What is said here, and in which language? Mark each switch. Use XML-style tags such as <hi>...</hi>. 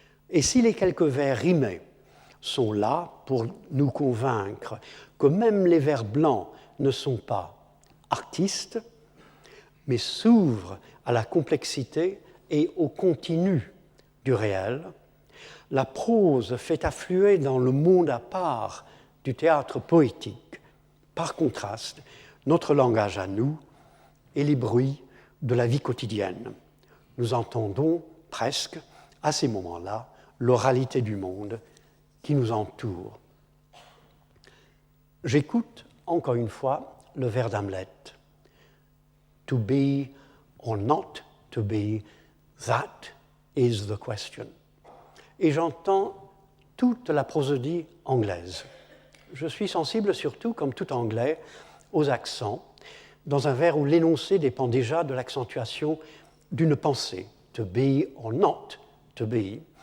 <fr>Et si les quelques vers rimés sont là pour nous convaincre que même les vers blancs ne sont pas artistes, mais s'ouvrent à la complexité et au continu du réel, la prose fait affluer dans le monde à part du théâtre poétique, par contraste, notre langage à nous et les bruits de la vie quotidienne. Nous entendons presque, à ces moments-là, l'oralité du monde qui nous entoure. J'écoute, encore une fois, le vers d'Hamlet.</fr> <en>To be or not to be, that is the question.</en> <fr>Et j'entends toute la prosodie anglaise. Je suis sensible surtout, comme tout anglais, aux accents, dans un vers où l'énoncé dépend déjà de l'accentuation d'une pensée,</fr> <en>to be or not to be.</en>